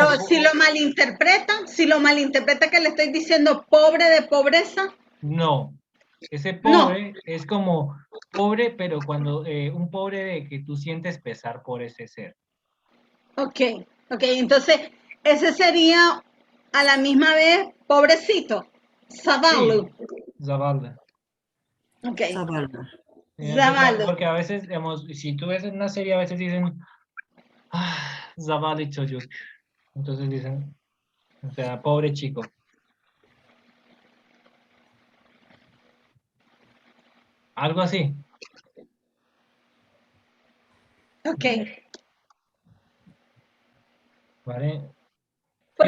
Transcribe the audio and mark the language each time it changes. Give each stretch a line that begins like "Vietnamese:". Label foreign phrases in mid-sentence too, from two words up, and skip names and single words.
Spanish: Pero si lo malinterpreta que le estoy diciendo pobre de pobreza, no. Ese no. pobre es como pobre, pero cuando un pobre de que tú sientes pesar por ese ser. Ok, entonces ese sería a la misma vez pobrecito. Sí,
Turkish: Zavallu. zavallı. Ok, Zavallı. zavallu.
Spanish: Porque a veces, digamos, si tú ves en una serie, a veces dicen,
Turkish: ah, zavallı çocuk.
Spanish: Entonces dicen, o sea, pobre chico. Algo así. Ok, ¿Vale? Sí,